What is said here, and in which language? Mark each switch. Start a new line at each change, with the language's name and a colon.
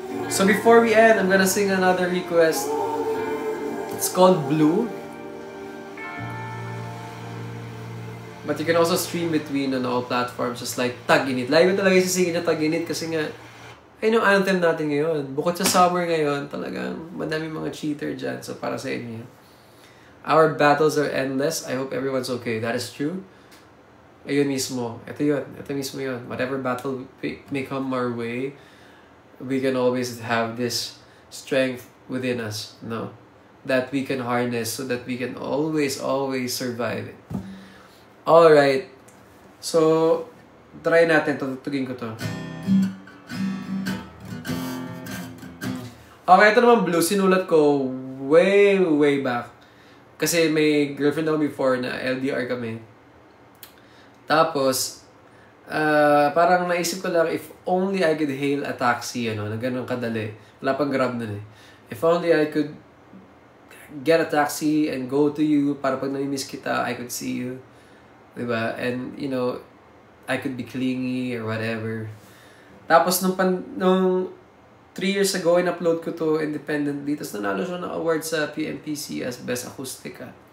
English: So before we end, I'm gonna sing another request. It's called Blue. But you can also stream Between on all platforms, just like Tag-Init.
Filipino: Lagi ko talaga isisingin na Tag-Init kasi nga, ayun yung anthem natin ngayon. Bukod sa summer ngayon, talagang madami mga cheater dyan. So para sa inyo.
English: Our battles are endless. I hope everyone's okay. That is true.
Filipino: Ayun mismo. Ito yun. Ito mismo yun.
English: Whatever battle may come our way, we can always have this strength within us, no? That we can harness so that we can always survive it.
Filipino: Alright. So, try natin. Tutugin ko to. Okay, ito naman Blue. Sinulat ko way back. Kasi may girlfriend ako before na LDR kami. Tapos, parang naisip ko lang,
English: if only I could hail a taxi,
Filipino: na ganun kadali. Wala pang Grab nun eh.
English: If only I could get a taxi and go to you,
Filipino: para pag nami-miss kita,
English: I could see you.
Filipino: Diba?
English: And, I could be clingy or whatever.
Filipino: Tapos, nung
English: 3 years ago,
Filipino: in-upload ko to independently. Tapos nanalo siya ng award sa PMPC as Best Acoustica.